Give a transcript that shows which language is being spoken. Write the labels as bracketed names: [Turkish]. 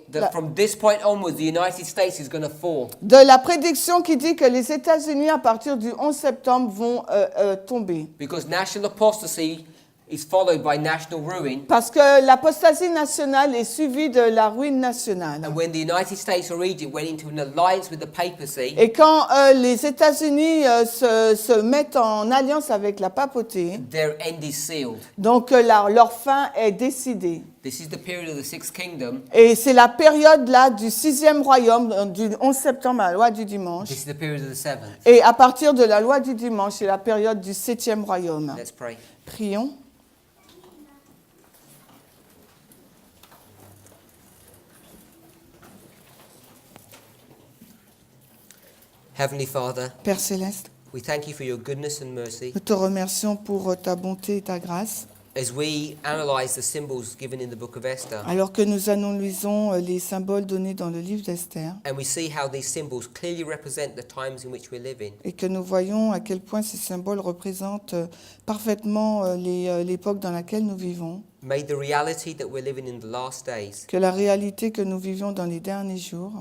[English] that from this point onwards, the United States is going to fall. [French] de la prédiction qui dit que les États-Unis, à partir du 11 septembre, vont tomber. [English] Because national apostasy is followed by national ruin. [French] Parce que l'apostasie nationale est suivie de la ruine nationale. [English] And when the United States or Egypt went into an alliance with the papacy, [French] Et quand les États-Unis se mettent en alliance avec la papauté, [English] their end is sealed. [French] donc leur fin est décidée. [English] This is the period of the Sixth Kingdom. [French] Et c'est la période là du 6e royaume, du 11 septembre à la loi du dimanche. [English] This is the period of the seventh. [French] Et à partir de la loi du dimanche, c'est la période du 7e royaume. [English] Let's pray. [French] Prions. [English] Heavenly Father, [French] Père Céleste, [English] we thank you for your goodness and mercy. [French] nous te remercions pour ta bonté et ta grâce. [English] As we analyze the symbols given in the book of Esther, [French] Alors que nous analysons les symboles donnés dans le livre d'Esther [English] and we see how these symbols clearly represent the times in which we live in, [French] et que nous voyons à quel point ces symboles représentent parfaitement l'époque dans laquelle nous vivons, [English] may the reality that we're living in the last days [French] que la réalité que nous vivions dans les derniers jours